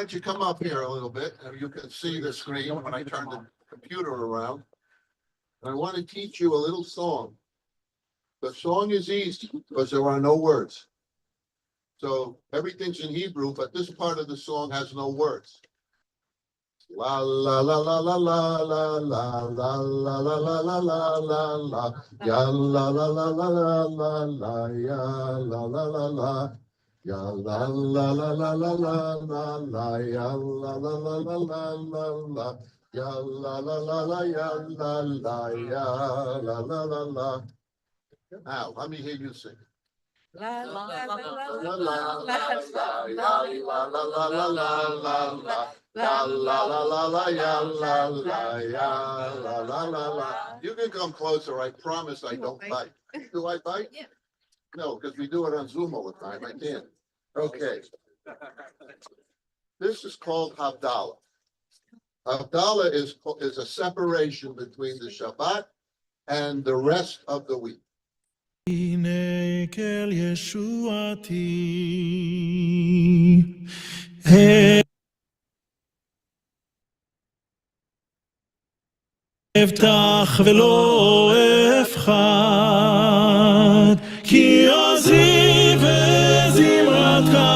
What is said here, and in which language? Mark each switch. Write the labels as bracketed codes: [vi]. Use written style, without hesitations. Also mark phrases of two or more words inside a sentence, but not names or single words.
[en] why don't you come up here a little bit? You can see the screen when I turn the computer around. I want to teach you a little song. The song is easy because there are no words. So everything's in Hebrew, but this part of the song has no words. La la la la la la la la la la la la la la la la ya la la la la la la la ya la la la la Ya la la la la la la la la, ya la la la la la la la, ya la la la la ya la la ya la la la la. Now, let me hear you sing. La, la, la, la, La la, la la, la la, ya la la la la la la la. La la la la la ya la la ya la la la la. You can come closer, I promise I don't bite. Do I bite? Yeah. No, because we do it on Zoom all the time, I can't. Okay. This is called Havdalah. Havdalah is a separation between the Shabbat and the rest of the week. [he] הנה כל ישועתי, אבטח ולא אפחד, כי עוזי וזמרת